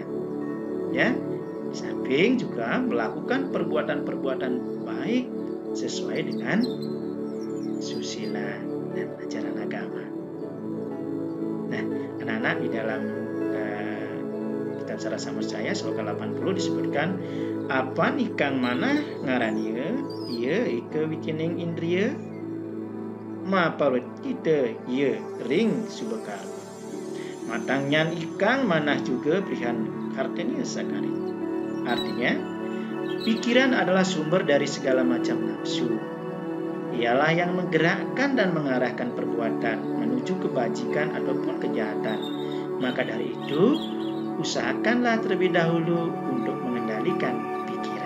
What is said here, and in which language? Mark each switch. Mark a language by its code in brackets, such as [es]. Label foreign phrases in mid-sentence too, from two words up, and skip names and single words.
[id] Ya, samping juga melakukan perbuatan-perbuatan baik sesuai dengan susila dan ajaran agama. Nah, anak-anak di dalam kitab Sarasa Muscaya sloka 80 disebutkan [kaw] apa nikang mana ngaraniya ia ika wikining indriya ma parwet kita ia ring subakar matang nyan ikang manah juga prihan kartenia sakari. [id] Artinya, pikiran adalah sumber dari segala macam nafsu. Ialah yang menggerakkan dan mengarahkan perbuatan menuju kebajikan ataupun kejahatan. Maka dari itu, usahakanlah terlebih dahulu untuk mengendalikan pikiran.